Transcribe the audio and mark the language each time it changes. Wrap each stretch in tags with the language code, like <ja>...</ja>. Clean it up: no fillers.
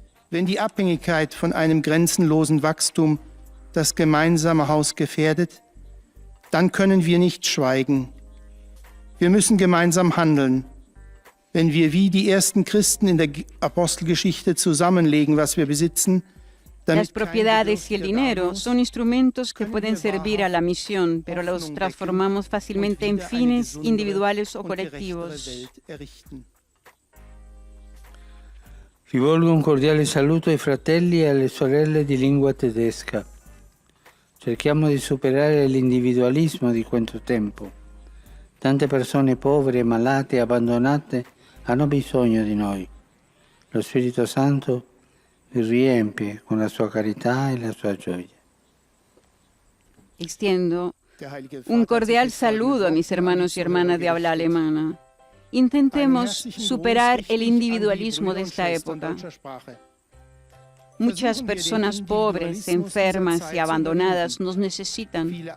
<de>Wenn die Abhängigkeit von einem grenzenlosen Wachstum das gemeinsame Haus gefährdet, dann können wir nicht schweigen. Wir müssen gemeinsam handeln. Wenn wir wie die ersten Christen in der Apostelgeschichte zusammenlegen, was wir besitzen,</de> <es>Las propiedades y el dinero son instrumentos que pueden servir a la misión, pero los transformamos fácilmente en fines individuales o colectivos.</es> <it>Rivolgo un cordiale saluto ai fratelli e alle sorelle di lingua tedesca. Cerchiamo di superare l'individualismo di questo tempo. Tante persone povere, malate e abbandonate hanno bisogno di noi. Lo Spirito Santo vi riempie con la sua carità e la sua gioia.</it> <es>Extiendo un cordial saludo a mis hermanos y hermanas de habla alemana. Intentemos superar el individualismo de esta época. Muchas personas pobres, enfermas y abandonadas nos necesitan.</es>